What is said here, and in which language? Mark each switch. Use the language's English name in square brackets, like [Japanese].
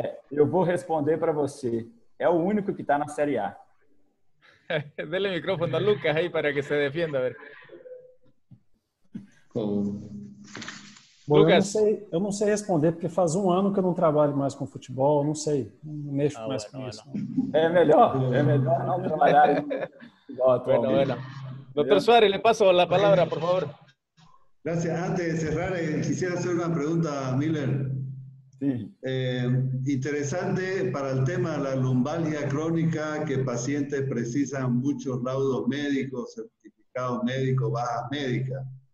[Portuguese] Eu vou responder para você. É o único que está na Série A. [Spanish] Dele el micrófono a Lucas ahí para que se defienda. A ver. [Portuguese] Bom, Lucas. eu não sei responder, porque faz um ano que eu não trabalho mais com futebol, não sei, não mexo mais com isso. É melhor não trabalhar igual atualmente. [Spanish] Bueno. Doctor Suárez, le paso la palabra, por favor. Gracias. Antes de cerrar, quisiera hacer una pregunta a Miller. Sí. Interesante para el tema de la lumbalgia crónica, que pacientes precisan muchos laudos médicos, certificados médicos, bajas médicas.